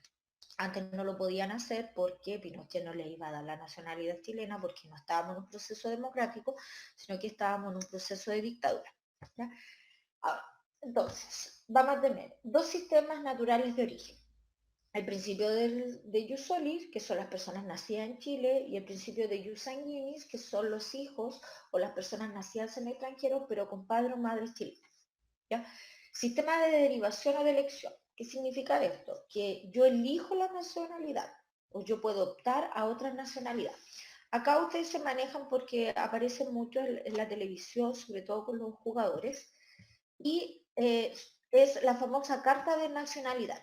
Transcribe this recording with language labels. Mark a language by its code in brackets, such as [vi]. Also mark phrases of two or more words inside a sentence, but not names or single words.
[es] Antes no lo podían hacer porque Pinochet no les iba a dar la nacionalidad chilena, porque no estábamos en un proceso democrático, sino que estábamos en un proceso de dictadura, ¿ya? Ahora, entonces, vamos a tener dos sistemas naturales de origen. El principio de [la] ius soli, [es] que son las personas nacidas en Chile, y el principio de [la] ius sanguinis, [es] que son los hijos o las personas nacidas en el extranjero, pero con padres o madres chilenas, ¿ya? Sistema de derivación o de elección. ¿Qué significa esto? Que yo elijo la nacionalidad, o yo puedo optar a otra nacionalidad. Acá ustedes se manejan porque aparecen mucho en la televisión, sobre todo con los jugadores, y es la famosa carta de nacionalidad.